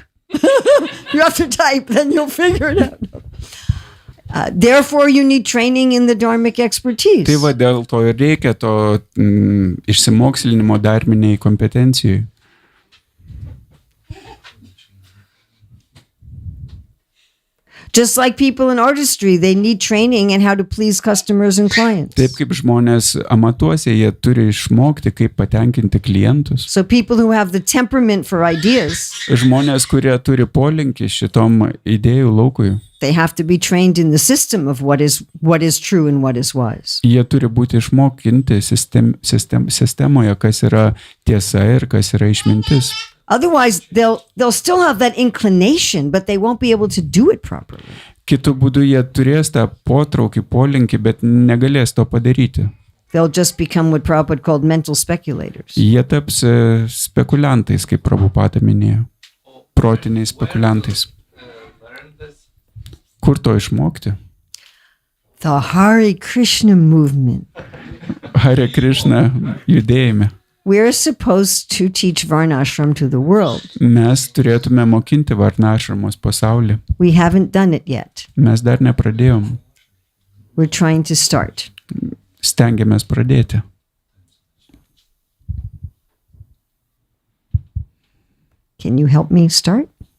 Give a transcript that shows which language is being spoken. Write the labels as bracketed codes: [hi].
[en] You have to type, then you'll figure it out. Therefore, you need training in the dharmic expertise. [lt] Tai va dėl to ir reikia to išsimokslinimo dharminiai kompetencijai. [en] Just like people in artistry, they need training in how to please customers and clients. [lt] Taip kaip žmonės amatuose, jie turi išmokti, kaip patenkinti klientus. [en] So people who have the temperament for ideas, [lt] Žmonės, kurie turi polinkį šitom idėjų laukui, [en] they have to be trained in the system of what is true and what is wise. [lt] jie turi būti išmokinti sistemoje, kas yra tiesa ir kas yra išmintis. [en] Otherwise, they'll still have that inclination, but they won't be able to do it properly. [lt] Kitu būdu jie turės tą potraukį, polinkį, bet negalės to padaryti. [en] They'll just become what Prabhupada called mental speculators. [lt] Jie taps spekuliantais, kaip Prabhupada minėjo. Protiniais spekuliantais. Kur to išmokti? [en] The Hare Krishna movement. [lt] Harė Krišna judėjime. [en] We're supposed to teach Varnashram to the world. [lt] Mes turėtume mokinti varnašramos pasaulį. [en] We haven't done it yet. [lt] Mes dar nepradėjom. [en] We're trying to start. [lt] Stengiamės pradėti. [en] Can you help me start?